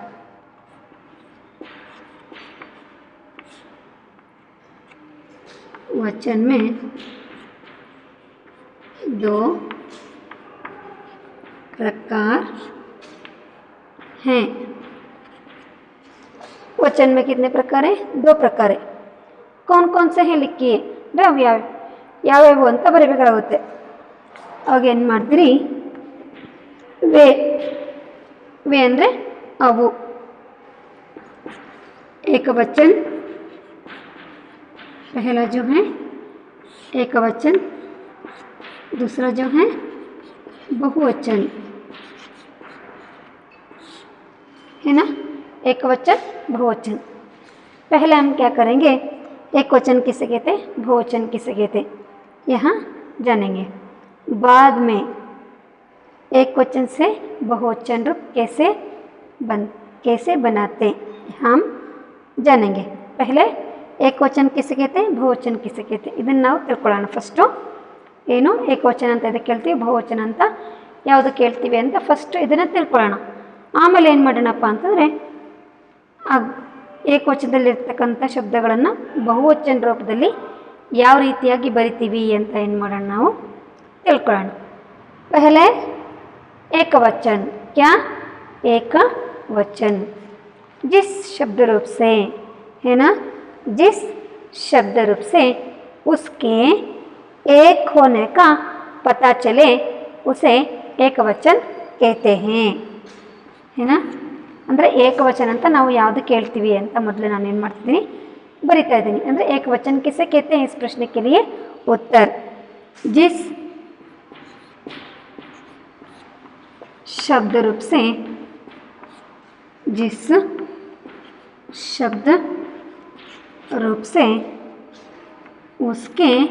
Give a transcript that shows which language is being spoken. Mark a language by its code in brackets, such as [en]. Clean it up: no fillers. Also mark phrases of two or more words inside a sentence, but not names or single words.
[hi] वचन में दो प्रकार हैं. वचन में कितने प्रकार हैं, दो प्रकार है. कौन कौन से हैं लिखिए. [kn] ಯಾವ್ಯಾವು ಅಂತ ಬರೀಬೇಕಾಗುತ್ತೆ. ಅವಾಗ ಏನು ಮಾಡ್ತೀರಿ, वे ಅಂದರೆ ಅವು. [hi] एकवचन पहला जो है एकवचन, दूसरा जो है बहुवचन, है ना. एकवचन बहुवचन. पहले हम क्या करेंगे, एकवचन किसे कहते हैं, बहुवचन किसे कहते हैं, यहाँ जानेंगे. बाद में एकवचन से बहुवचन रूप कैसे बनाते हम जानेंगे. पहले ಏಕವಚನ किसे कहते हैं, ಬಹುವಚನ किसे कहते हैं, [kn] ಇದನ್ನು ನಾವು ತಿಳ್ಕೊಳ್ಳೋಣ. ಫಸ್ಟು ಏನು ಏಕವಚನ ಅಂತ ಇದಕ್ಕೆ ಹೇಳ್ತೀವಿ, ಬಹುವಚನ ಅಂತ ಯಾವುದಕ್ಕೆ ಹೇಳ್ತೀವಿ ಅಂತ ಫಸ್ಟು ಇದನ್ನು ತಿಳ್ಕೊಳ್ಳೋಣ. ಆಮೇಲೆ ಏನು ಮಾಡೋಣಪ್ಪ ಅಂತಂದರೆ ಆ ಏಕವಚನದಲ್ಲಿರ್ತಕ್ಕಂಥ ಶಬ್ದಗಳನ್ನು ಬಹುವಚನ ರೂಪದಲ್ಲಿ ಯಾವ ರೀತಿಯಾಗಿ ಬರಿತೀವಿ ಅಂತ ಏನು ಮಾಡೋಣ ನಾವು ತಿಳ್ಕೊಳ್ಳೋಣ. [hi] पहले एकवचन क्या, एकवचन जिस शब्द रूप से, है ना, जिस शब्द रूप से उसके एक होने का पता चले उसे एकवचन कहते हैं. है ना. [kn] ಅಂದರೆ ಏಕವಚನ ಅಂತ ನಾವು ಯಾವುದಕ್ಕೆ ಹೇಳ್ತೀವಿ ಅಂತ ಮೊದಲು ನಾನು ಏನು ಮಾಡ್ತಿದ್ದೀನಿ ಬರಿತಾ ಇದ್ದೀನಿ. ಅಂದರೆ ಏಕವಚನ [hi] किसे कहते हैं, इस प्रश्न के लिए उत्तर जिस शब्द रूप से, जिस शब्द रूप से उसके